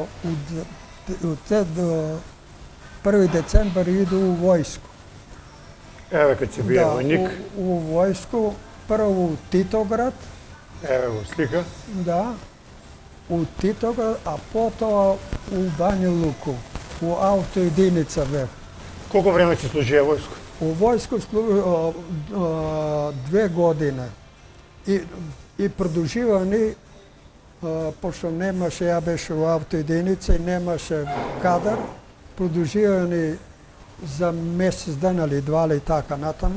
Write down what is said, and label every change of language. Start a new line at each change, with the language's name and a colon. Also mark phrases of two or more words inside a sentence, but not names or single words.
Serbian: u 1. decembar idu u vojsku. Evo kad si bio vojnik. U vojsku, prvo u Titograd. Evo slika. Da. U Titograd, a potom u Banju Luku.
Macedonian: у авто единица бев. Колко време си служија војско? У војско 2 години. И продолживани, пошто немаше, ја беше у авто единица и немаше кадар, продолживани за месец ден или два или така натаму.